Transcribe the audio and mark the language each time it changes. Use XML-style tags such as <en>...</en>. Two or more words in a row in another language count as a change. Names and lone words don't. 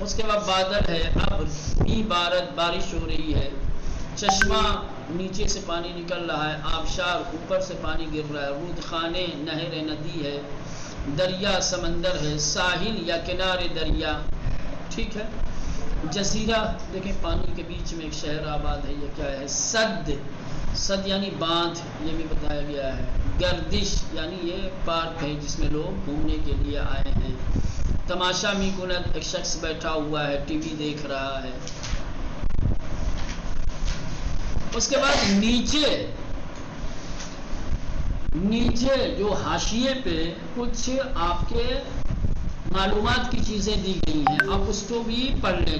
<ur>اس کے بعد بادل ہے، اب بھی بارش ہو رہی ہے، چشمہ نیچے سے پانی نکل رہا ہے، آبشار اوپر سے پانی گر رہا ہے، رودخانے نہر ندی ہے، دریا سمندر ہے، ساحل یا کنارے دریا، ٹھیک ہے۔ جزیرہ، دیکھیں پانی کے بیچ میں ایک شہر آباد ہے، یہ کیا ہے، سد، سد یعنی باندھ، یہ بھی بتایا گیا ہے۔ گردش یعنی یہ پارک ہے جس میں لوگ گھومنے کے لیے آئے ہیں۔</ur> <fa>تماشا می کند،</fa> <ur>ایک شخص بیٹھا ہوا ہے، ٹی وی دیکھ رہا ہے۔ اس کے بعد نیچے جو حاشیے پہ کچھ آپ کے معلومات کی چیزیں دی گئی ہیں، آپ اس کو بھی پڑھ لیں،</ur>